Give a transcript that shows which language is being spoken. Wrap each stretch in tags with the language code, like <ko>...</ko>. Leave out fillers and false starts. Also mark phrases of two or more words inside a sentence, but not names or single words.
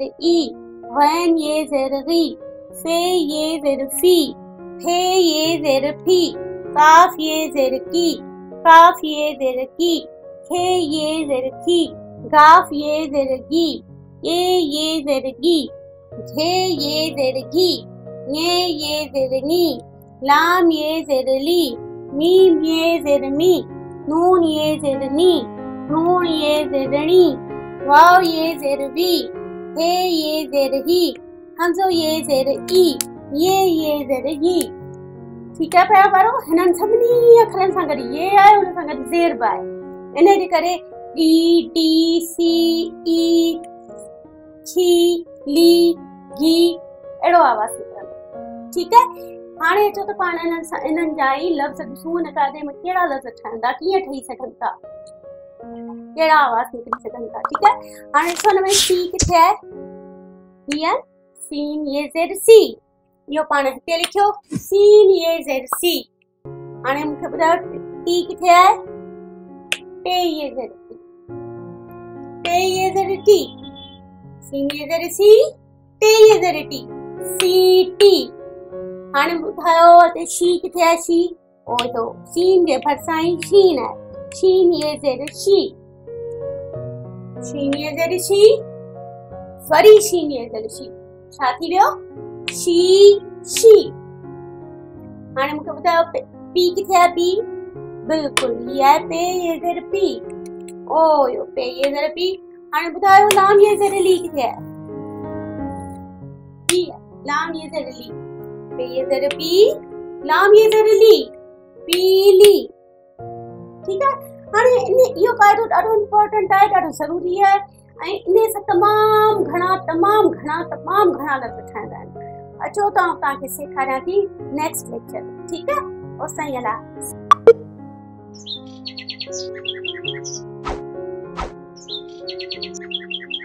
<sd>ई वैन ये ज़ेर गी फे ये ज़ेर फी फे ये ज़ेर फी काफ ये ज़ेर की काफ ये ज़ेर की खे ये ज़ेर की गाफ ये ज़ेर गी ये ज़ेर गी झे ये ज़ेर घी ये ज़ेर नी लाम ये ज़ेर ली मीम ये ज़ेर मी नून ये ज़ेर नी नून ये ज़ेर नी वाव ये ज़ेर वी हे ये ज़ेर ही हमज़ो ये ज़ेर ई ये ज़ेर ही</sd> <hi>ठीक है</hi> <sd>प्यारा बारो हिनन सभिनी अखरन सां गॾु ये आहे उन सां गॾु ज़ेर बि आहे इन जे करे ई टी सी ई छी ली गी अहिड़ो आवाज़ निकिरंदो ठीक है हाणे अचो त पाण इन्हनि जा ई लफ़्ज़ ॾिसूं हिन क़ाइदे में कहिड़ा लफ़्ज़ ठहंदा कीअं ठही सघनि था केड़ा आवाज निकली सकन था</sd> <hi>ठीक है</hi> <sd>हाने ॾिसो हिन में सी किथे है हियर सीन ये ज़ेर सी यो पाण हिते लिखियो सीन ये ज़ेर सी हाने मूंखे ॿुधायो टी किथे है टे ये ज़ेर टी टे ये ज़ेर टी सीन ये ज़ेर सी टे ये ज़ेर टी सी टी हाने ॿुधायो हिते शी किथे है शी ओ तो सीन जे भरिसां ई शीन है शीन ये ज़ेर शी शीन ये ज़ेर शी वरी शीन ये ज़ेर शी छा थी वियो शी हाणे मूंखे ॿुधायो पी किथे आहे पी बिल्कुल ये आहे पे ये ज़ेर पी ओ यो पे ये ज़ेर पी हाणे ॿुधायो लाम ये ज़ेर ली किथे आहे पी लाम ये ज़ेर ली पे ये ज़ेर पी लाम ये ज़ेर ली पीली</sd> <hi>ठीक है</hi> <sd>हाणे इहो क़ाइदो ॾाढो इम्पोर्टेंट आहे ॾाढो ज़रूरी आहे ऐं इन सां तमामु घणा लफ़्ज़ ठहंदा आहिनि अचो त तव्हांखे सेखारियां थी</sd> <en>next lecture</en> <sd>ठीकु आहे ओसि ताईं अलाह</sd>